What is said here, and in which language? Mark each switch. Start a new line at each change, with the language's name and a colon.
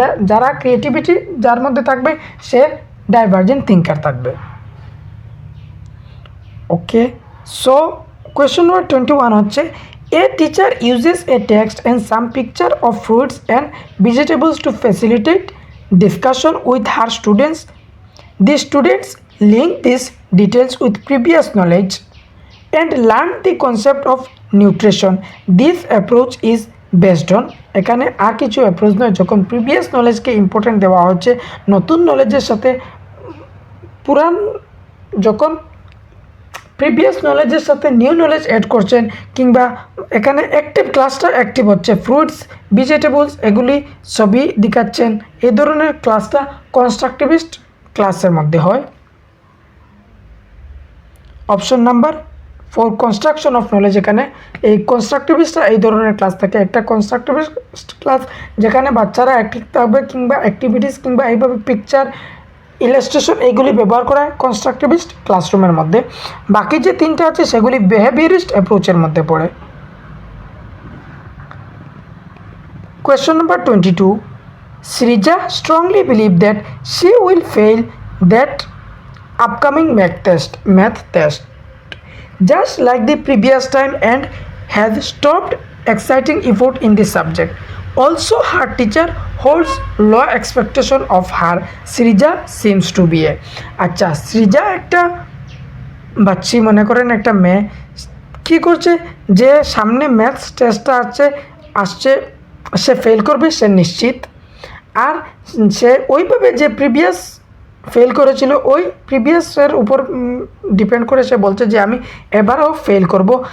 Bangla: যারা ক্রিয়েটিভিটি যার মধ্যে থাকবে সে ডাইভার্জেন্ট থিঙ্কার থাকবে।
English: Okay, so question number 21 হচ্ছে, a teacher uses a text and some picture of fruits and vegetables to facilitate discussion with her students. The students link these details with previous knowledge and learn the concept of nutrition. This approach is based on,
Bangla: এখানে আর কিছু approach নয়, যখন previous নলেজকে important দেওয়া হচ্ছে, নতুন নলেজের সাথে পুরান, যখন প্রিভিয়াস নলেজের সাথে নিউ নলেজ অ্যাড করছেন, কিংবা এখানে অ্যাক্টিভ ক্লাসটা অ্যাক্টিভ হচ্ছে, ফ্রুটস, ভেজিটেবলস এগুলি সবই দেখাচ্ছেন, এই ধরনের ক্লাসটা কনস্ট্রাকটিভিস্ট ক্লাসের মধ্যে হয়। Option number 4 construction of knowledge. এখানে এই কনস্ট্রাকটিভিস্টরা এই ধরনের ক্লাস থাকে, একটা কনস্ট্রাকটিভিস্ট ক্লাস যেখানে বাচ্চারা অ্যাক্টিভ থাকবে, কিংবা অ্যাক্টিভিটিস কিংবা এইভাবে পিকচার, ইলাস্ট্রেশন এইগুলি ব্যবহার করা হয় কনস্ট্রাকটিভিস্ট ক্লাসরুমের মধ্যে। বাকি যে 3টা আছে সেগুলি বিহেভিয়ারিস্ট অ্যাপ্রোচের মধ্যে পড়ে।
English: Question number 22, Srija strongly believed that she will fail that upcoming math test, just like the previous time, and has stopped exciting effort in the subject. Also, her teacher holds low expectation of her. Srija seems to be a
Bangla: আচ্ছা, সৃজা একটা বাচ্চি, মনে করেন একটা মেয়ে, কী করছে, যে সামনে maths টেস্টটা আসছে সে ফেল করবে, সে নিশ্চিত। আর সে ওইভাবে যে প্রিভিয়াস ফেল করেছিল ওই প্রিভিয়াসের উপর ডিপেন্ড করে সে বলছে যে আমি এবারও ফেল করব।